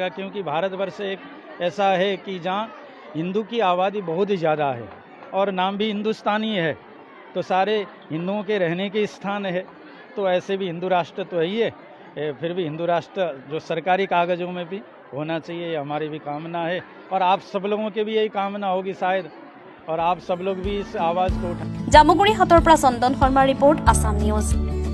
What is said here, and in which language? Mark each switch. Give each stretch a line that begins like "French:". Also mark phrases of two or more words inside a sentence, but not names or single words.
Hindi: क्योंकि भारतवर्ष एक ऐसा है कि जहाँ हिंदू की आबादी बहुत ही ज़्यादा है और नाम भी हिंदुस्तानी है, तो सारे हिंदुओं के रहने के स्थान है, तो ऐसे भी हिंदू राष्ट्र तो है ही है। फिर भी हिंदू राष्ट्र जो सरकारी कागज़ों में भी होना चाहिए, ये हमारी भी कामना है और आप सब लोगों के भी यही कामना होगी शायद, और आप सब लोग भी इस आवाज़ को उठा।
Assamese: জামুগুৰি হাটৰ পৰা চন্দন শৰ্মাৰ ৰিপৰ্ট, আছাম নিউজ।